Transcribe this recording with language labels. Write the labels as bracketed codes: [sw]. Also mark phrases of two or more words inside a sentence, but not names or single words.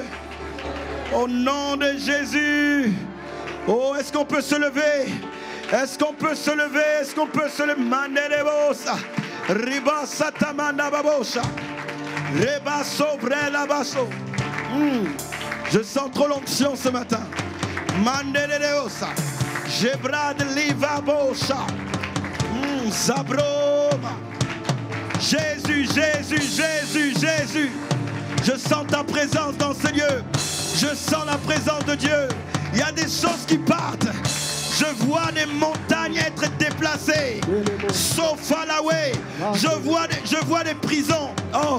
[fr] Au nom de Jésus. Oh, est-ce qu'on peut se lever? Est-ce qu'on peut se lever? Est-ce qu'on peut se lever? Mandelebosa. Riba satamanda babosa. Reba sobre la basso. Je sens trop l'onction ce matin. Mandelebosa. Jebrad liva bosa. Zabroma. Jésus, Jésus, Jésus, Jésus. Je sens ta présence dans ce lieu. Je sens la présence de Dieu. Il y a des choses qui partent. Je vois des montagnes être déplacées. Sofalaway. Je vois des prisons. Oh.